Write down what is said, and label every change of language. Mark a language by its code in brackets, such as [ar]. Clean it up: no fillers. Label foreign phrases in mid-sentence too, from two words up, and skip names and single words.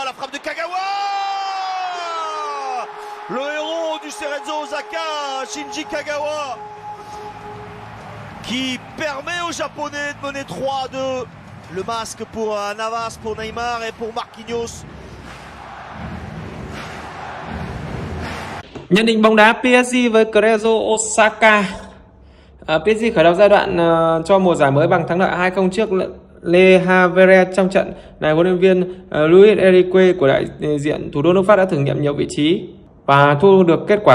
[fr] La frappe de Kagawa. Le héros du Cerezo Osaka, Shinji Kagawa, qui permet aux Japonais de mener 3-2. Le masque pour Navas, pour Neymar et pour Marquinhos. [vi] Nhận định bóng đá PSG với Cerezo Osaka. PSG khởi đầu giai đoạn cho mùa giải mới bằng thắng lợi 2-0 trước Le Havre. Trong trận này, huấn luyện viên Luis Enrique của đại diện thủ đô nước Pháp đã thử nghiệm nhiều vị trí và thu được kết quả khác nhau.